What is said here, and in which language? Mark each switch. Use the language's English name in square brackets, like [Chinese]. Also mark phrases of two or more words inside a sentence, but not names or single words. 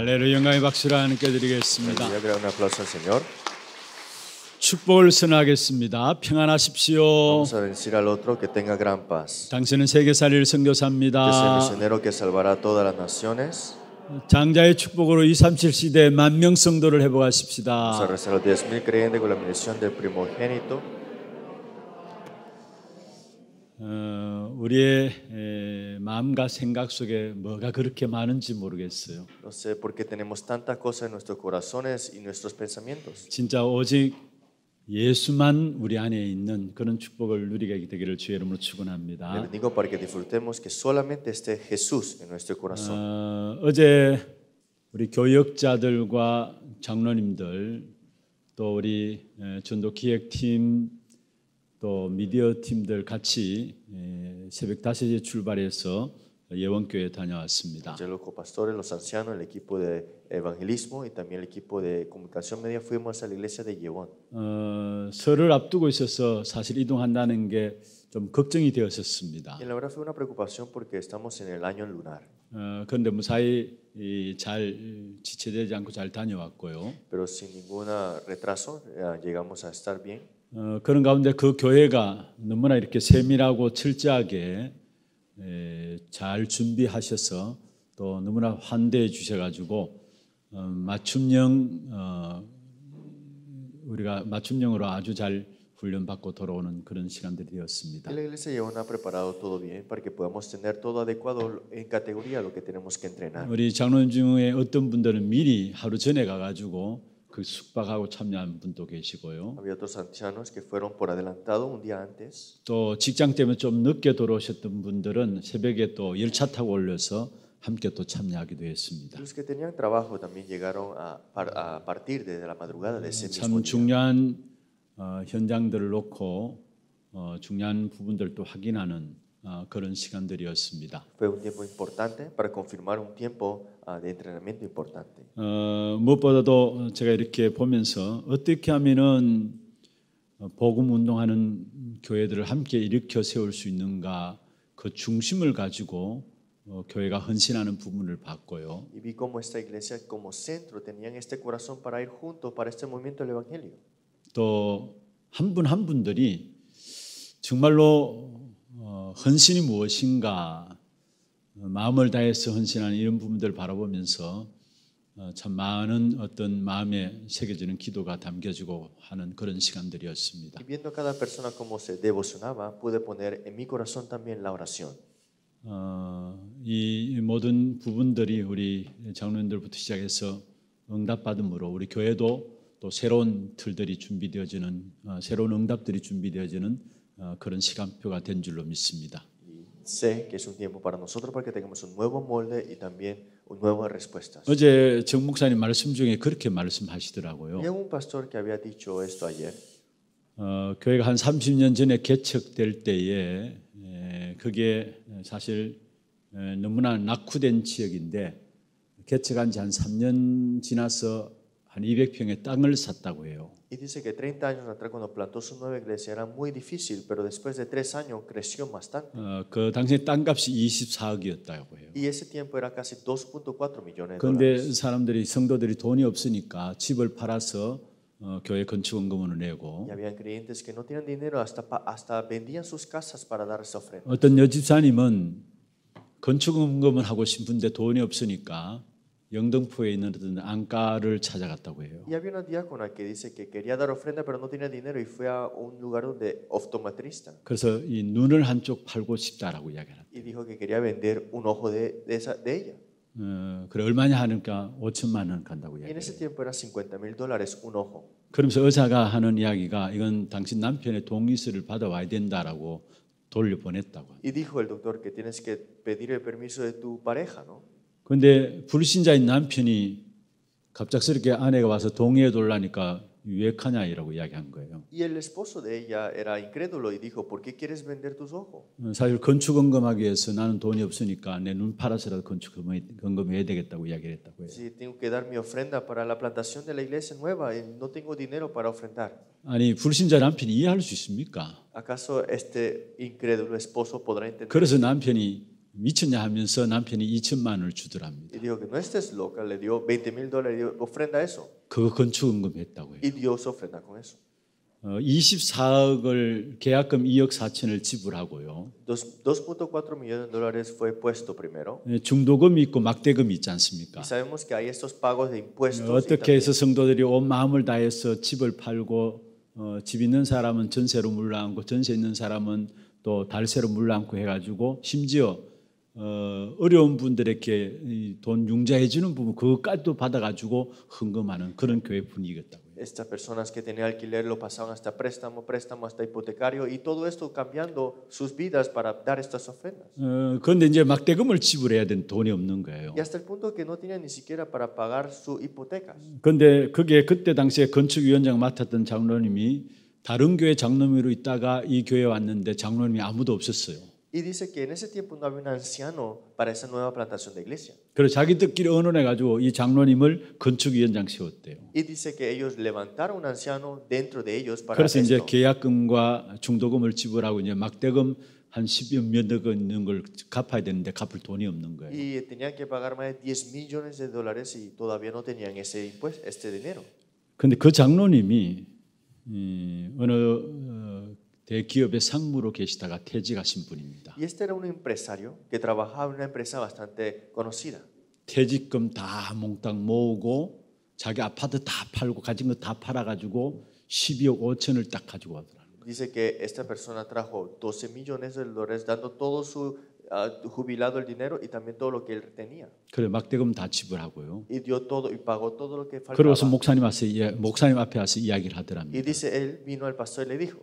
[Korean] 영광의 박수를 하나님께 드리겠습니다. [Spanish] Aleluya, un aplauso al Señor. [Korean] 축복을 선하겠습니다. 평안하십시오. [Spanish] Vamos a bendecir al otro, que tenga gran paz. [Korean] 당신은 세계살이를 [Spanish] Que sea el [Korean] 선교사입니다. [Spanish] misionero que salvará a todas las naciones. [Korean] 장자의 축복으로 237 시대 만명 성도를 [Spanish] Vamos a [Korean] 회복하십시다. [Spanish] rezar a los 10,000 creyentes con la bendición del primogénito. [Korean] 우리의 마음과 생각 속에 뭐가 그렇게 많은지 모르겠어요. [Spanish] No sé por qué tenemos tantas cosas en nuestros corazones y nuestros pensamientos. [Korean] 진짜 오직 예수만 우리 안에 있는 그런 축복을 누리게 되기를 주의 이름으로 [Spanish] Le [Korean] 축원합니다. [Spanish] bendigo para que disfrutemos que solamente esté Jesús en nuestro corazón. [Korean] 어제 우리 교역자들과 장로님들 또 우리 전도 기획팀 또 미디어 팀들 같이 새벽 5시에 출발해서 예원교회 다녀왔습니다. [Spanish] Ayer los copastores, los ancianos, el equipo de evangelismo y también el equipo de comunicación media fuimos a la iglesia de Yevon. [Korean] 설을 앞두고 있어서 사실 이동한다는 게 좀 걱정이 되었었습니다. [Spanish] Y la verdad fue una preocupación porque estamos en el año lunar. [Korean] 그런데 무사히 잘 지체되지 않고 잘 다녀왔고요. [Spanish] Pero sin ningún retraso llegamos a estar bien. [Korean] 그런 가운데 그 교회가 너무나 이렇게 세밀하고 철저하게 잘 준비하셔서 또 너무나 환대해 주셔가지고 우리가 맞춤형으로 아주 잘 훈련받고 돌아오는 그런 시간들이 되었습니다. [Spanish] Y la iglesia Yevon ha preparado todo bien para que podamos tener todo adecuado en categoría a lo que tenemos que entrenar. [Korean] 우리 장로님 중에 어떤 분들은 미리 하루 전에 가가지고 그 숙박하고 참여한 분도 계시고요. [Spanish] Había otros ancianos que fueron por adelantado un día antes. [Korean] 또 직장 때문에 좀 늦게 돌아오셨던 분들은 새벽에 또 열차 타고 올려서 함께 또 참여하기도 했습니다. [Spanish] Los que tenían trabajo también llegaron a partir desde la madrugada de ese mismo [Korean] 참 [Spanish] día. [Korean] 중요한 현장들을 놓고 중요한 부분들도 확인하는 그런 시간들이었습니다. [Spanish] Fue un tiempo importante para confirmar un tiempo de entrenamiento importante. [Korean] 무엇보다도 제가 이렇게 보면서 어떻게 하면은 복음 운동하는 교회들을 함께 일으켜 세울 수 있는가 그 중심을 가지고 교회가 헌신하는 부분을 봤고요. [Spanish] Y vi cómo esta iglesia como centro tenían este corazón para ir juntos para este movimiento del evangelio. [Korean] 또 한 분 한 분들이 정말로 헌신이 무엇인가 마음을 다해서 헌신하는 이런 부분들을 바라보면서 참 많은 어떤 마음에 새겨지는 기도가 담겨지고 하는 그런 시간들이었습니다. [Spanish] Y viendo a cada persona cómo se devocionaba, pude poner en mi corazón también la oración. [Korean] 이 모든 부분들이 우리 장로님들부터 시작해서 응답받음으로 우리 교회도 또 새로운 틀들이 준비되어지는 새로운 응답들이 준비되어지는 그런 시간표가 된 줄로 믿습니다. [Spanish] Y sé que es un tiempo para nosotros para que tengamos un nuevo molde y también nuevas respuestas. [Korean] 어제 정 목사님 말씀 중에 그렇게 말씀하시더라고요. [Spanish] Y un pastor que había dicho esto ayer. [Korean] 교회가 한 30년 전에 개척될 때에 그게 사실 너무나 낙후된 지역인데 개척한 지 한 3년 지나서 한 200평의 땅을 샀다고 해요. [Spanish] Y dice que 30 años atrás cuando plantó su nueva iglesia era muy difícil, pero después de 3 años creció bastante. [Korean] 그 당시에 땅값이 24억이었다고 해요. [Spanish] Y ese tiempo era casi 2.4 millones de [Korean] 그런데 [Spanish] dólares. [Korean] 사람들이 성도들이 돈이 없으니까 집을 팔아서 교회 건축원금을 내고 [Spanish] Y habían creyentes que no tenían dinero, hasta vendían sus casas para dar esa ofrenda. [Korean] 어떤 여집사님은 건축원금을 하고 싶은데 돈이 없으니까 영등포에 있는 어떤 안가를 찾아갔다고 해요. [Spanish] Y había una diácona que dice que quería dar ofrenda pero no tenía dinero y fue a un lugar donde optometrista [Korean] 그래서 이 눈을 한쪽 팔고 싶다라고 이야기합니다. [Spanish] y dijo que quería vender un ojo de ella. [Korean] 그래 얼마냐 하니까 5천만 원 간다고 [Spanish] Y en ese [Korean] 이야기해요. [Spanish] tiempo era $50,000 un ojo. [Korean] 그러면서 의사가 하는 이야기가 이건 당신 남편의 동의서를 받아와야 된다라고 돌려보냈다고. [Spanish] Y dijo el doctor que tienes que pedir el permiso de tu pareja, ¿no? [Korean] 그런데 불신자인 남편이 갑작스럽게 아내가 와서 동의해 달라니까 유익하냐이라고 이야기한 거예요. [Spanish] Y el esposo de ella era incrédulo y dijo, ¿por qué quieres vender tus ojos? [Korean] 사실 건축원금하기 위해서 나는 돈이 없으니까 내 눈 팔아서라도 건축원금해야 되겠다고 이야기를 했다고 해요. [Spanish] Si tengo que dar mi ofrenda para la plantación de la iglesia nueva y no tengo dinero para ofrendar. [Korean] 아니 불신자 남편이 이해할 수 있습니까? [Spanish] ¿Acaso este incrédulo esposo podrá entender? [Korean] 그래서 남편이 미쳤냐 하면서 남편이 2천만 원을 주더랍니다. [Spanish] Y dijo que no estés loca, le dio $20,000 y dijo, ofrenda eso. [Korean] 그거 건축원금 했다고 해요. [Spanish] Y dio su ofrenda con eso. [Korean] 24억을 계약금 2억 4천을 지불하고요. [Spanish] 2.4 millones de dólares fue puesto primero. [Korean] 중도금이 있고 막대금이 있지 않습니까? [Spanish] Y sabemos que hay estos pagos de impuestos. y [Korean] 어떻게 [Spanish] también [Korean] 해서 성도들이 온 마음을 다해서 집을 팔고 집 있는 사람은 전세로 물러앉고 전세 있는 사람은 또 달세로 물러앉고 해가지고 심지어 어려운 분들에게 돈 융자해 주는 부분 그것까지도 받아가지고 헌금하는 그런 교회 분위기였다고요. [Spanish] Estas personas que tenían alquiler lo pasaban hasta préstamo, hasta hipotecario y todo esto cambiando sus vidas para dar estas ofrendas. [Korean] 그런데 이제 막대금을 지불해야 되는 돈이 없는 거예요. [Spanish] Y hasta el punto que no tenían ni siquiera para pagar sus hipotecas. [Korean] 그런데 그게 그때 당시에 건축위원장 맡았던 장로님이 다른 교회 장로님으로 있다가 이 교회에 왔는데 장로님이 아무도 없었어요. [Spanish] Y dice que en ese tiempo no había un anciano para esa nueva plantación de iglesia. [Korean] 그래서 자기들끼리 의논해가지고 이 장로님을 건축위원장 세웠대요. [Spanish] Y dice que ellos levantaron un anciano dentro de ellos para [Korean] 그래서 이제 [Spanish] esto. [Korean] 계약금과 중도금을 지불하고 이제 막대금 한 10여 몇억 있는 걸 갚아야 되는데 갚을 돈이 없는 거예요. [Spanish] Y tenían que pagar más de $10 millones y todavía no tenían ese impuesto, este dinero. [Korean] 그런데 그 장로님이 어느 대기업의 상무로 계시다가 퇴직하신 분입니다. [Spanish] Y este era un empresario que trabajaba en una empresa bastante conocida. [Korean] 퇴직금 다 몽땅 모으고 자기 아파트 다 팔고 가진 거 다 팔아가지고 12억 5천을 딱 가지고 와더라고요. [Spanish] Dice que esta persona trajo $12 millones dando todo su jubilado el dinero y también todo lo que él tenía. [Korean] 그래 막대금 다 지불하고요. [Spanish] Y dio todo y pagó todo lo que [Korean] 그러고서 [Spanish] faltaba. [Korean] 목사님 앞에 와서 이야기를 [Spanish] Y [Korean] 하더랍니다. [Spanish] dice él vino al pastor y le dijo,